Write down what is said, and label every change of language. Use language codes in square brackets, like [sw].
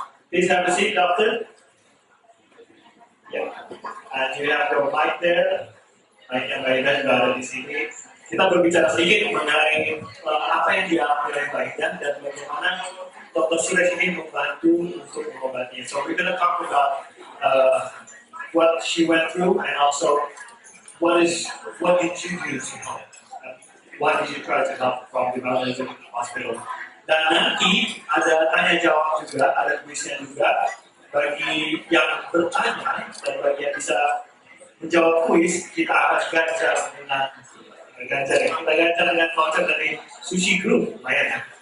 [en] Please have a seat, doctor. Yeah. And you have your mic there. [id] Mic-nya Mbak Indah juga ada di sini. Kita berbicara sedikit mengenai apa yang dialami oleh Mbak Indah dan bagaimana Dr. Suresh ini membantu untuk mengobatinya. [en] So we're going to talk about what she went through and also what did you do to help? Why did you try to help from the Malaysian hospital? [id] Dan nanti ada tanya jawab juga, ada kuisnya juga bagi yang bertanya dan bagi yang bisa menjawab kuis, kita akan juga bisa dengan kita ganjar dengan voucher dari Sushi Group, lumayan ya.